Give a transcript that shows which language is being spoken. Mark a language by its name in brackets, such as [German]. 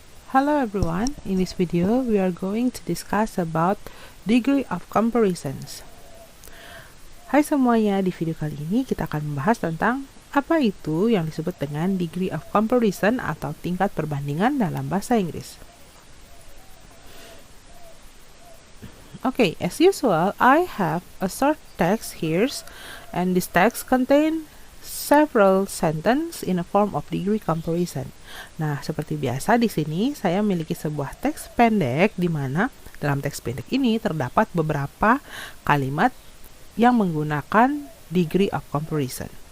[English] Hello everyone, in this video we are going to discuss about degree of comparisons. [Indonesian] Hai semuanya, di video kali ini kita akan membahas tentang apa itu yang disebut dengan degree of comparison atau tingkat perbandingan dalam bahasa Inggris. [English] Okay, as usual, I have a short text here and this text contain several sentence in a form of degree comparison. [Indonesian] Nah, seperti biasa di sini saya memiliki sebuah teks pendek di mana dalam teks pendek ini terdapat beberapa kalimat yang menggunakan degree of comparison.